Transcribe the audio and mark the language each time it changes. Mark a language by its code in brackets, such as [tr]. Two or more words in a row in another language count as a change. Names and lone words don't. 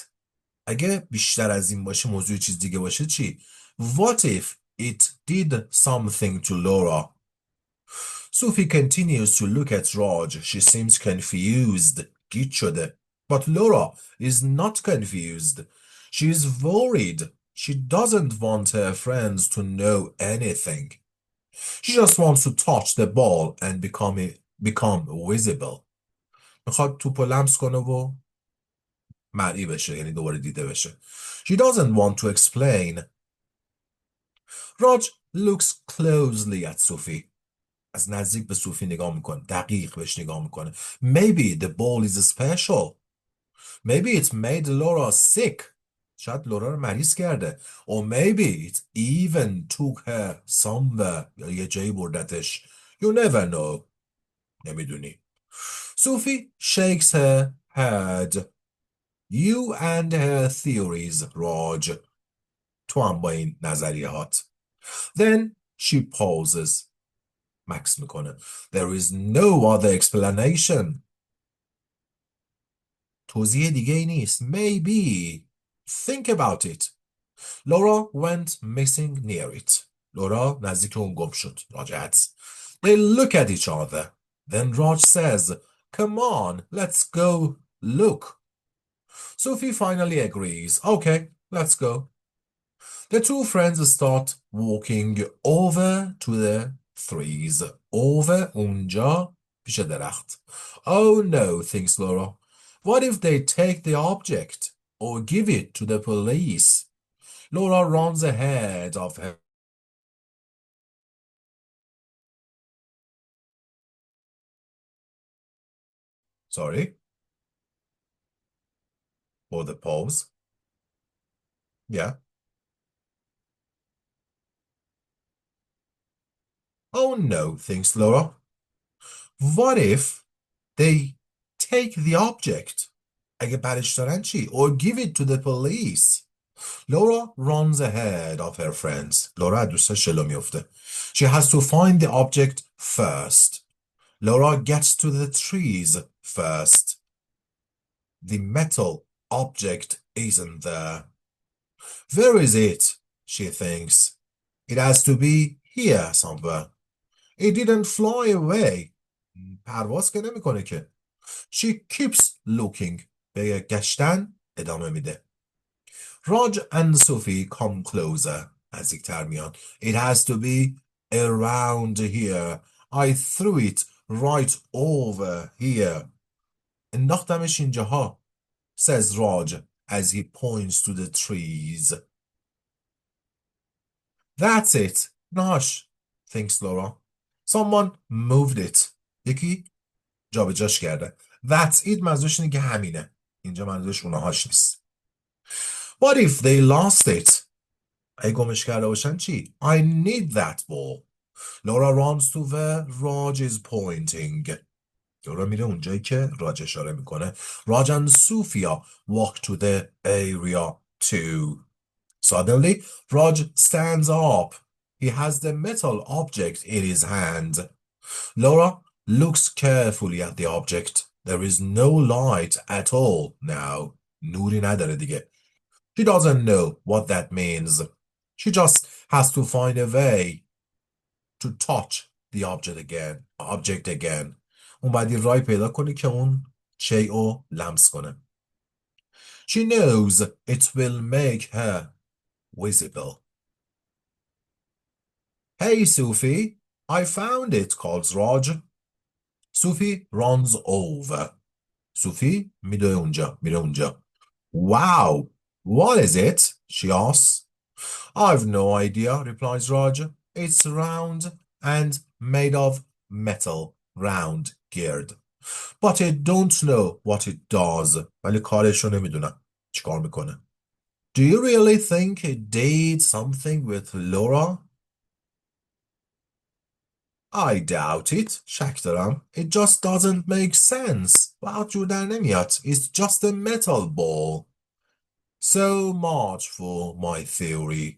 [fa] اگه بیشتر از این باشه، موضوع چیز دیگه باشه چی؟ [en] What if it did something to Laura? Sophie continues to look at Raj. She seems confused. [fa] گیج شده. [en] But Laura is not confused. She is worried. She doesn't want her friends to know anything. She just wants to touch the ball and become visible. [fa] میخواد توپو لمس کنه و مرئی بشه، یعنی دوباره دیده بشه. [en] She doesn't want to explain. Raj looks closely at Sophie. [fa] از نزدیک به صوفی نگاه میکنه. دقیق بهش نگاه میکنه. [en] Maybe the ball is special. Maybe it made Laura sick. [fa] شاید لورا رو مریض کرده. [en] Or maybe it even took her somewhere. [fa] یا یه جایی بردتش. [en] You never know. نمیدونی. Sophie shakes her head. You and her theories, Raj. [fa] تو هم با این نظریه هات. [en] Then she pauses. [fa] مکس میکنه. [en] There is no other explanation. [fa] توضیح دیگه ای نیست. [en] Maybe. Think about it. Laura went missing near it. [fa] لورا نزدیک اون گم شد. [en] Raj adds. They look at each other. Then Raj says, come on, let's go look. Sophie finally agrees. Okay, let's go. The two friends start walking over to the trees. [fa] Over اونجا پیش درخت. [en] Oh no, thinks Laura. What if they take the object or give it to the police? Laura runs ahead of her Sorry. For the pause. Yeah. Oh no, thinks Laura. What if they take the object? [fa] اگه برش دارن چی؟ [en] Or give it to the police. Laura runs ahead of her friends. [fa] Laura دوستاش جلو میفته. [en] She has to find the object first. Laura gets to the trees first. The metal object isn't there. Where is it? She thinks. It has to be here somewhere. It didn't fly away. [fa] پرواز که نمیکنه که. [en] She keeps looking. [fa] به گشتن ادامه میده. [en] Raj and Sophie come closer. [fa] نزدیکتر میان. [en] It has to be around here. I threw it right over here. [fa] انداختمش اینجاها. [en] Says Raj as he points to the trees. That's it. Nash, thinks Laura. Someone moved it. [fa] یکی جابجاش کرده. [en] That's it [fa] منظورش اینه که همینه. اینجا منظورش اونهاش نیست. [en] What if they lost it? [fa] اگه گمش کرده باشن چی؟ [en] I need that ball. Laura runs to where Raj is pointing. [fa] لورا میره اونجایی که راج اشاره میکنه. [en] Raj and Sophia walk to the area too. Suddenly, Raj stands up. He has the metal object in his hand. Laura looks carefully at the object. There is no light at all now. [fa] نوری نداره دیگه. [en] She doesn't know what that means. She just has to find a way to touch the object again. [fa] اون باید یه رای پیدا کنی که اون شیء رو لمس کنه. [en] She knows it will make her visible. Hey, Sophie, I found it, calls Raj. Sophie runs over. Sophie [fa] میره اونجا. [en] Wow, what is it? She asks. I've no idea, replies Raj. It's round and made of metal, round, geared. But I don't know what it does. [fa] ولی کارش رو نمیدونم. چیکار میکنه؟ [en] Do you really think it did something with Laura? I doubt it. [fa] شک دارم. [en] It just doesn't make sense. [fa] واقعا جور در نمیاد. [en] It's just a metal ball. So much for my theory.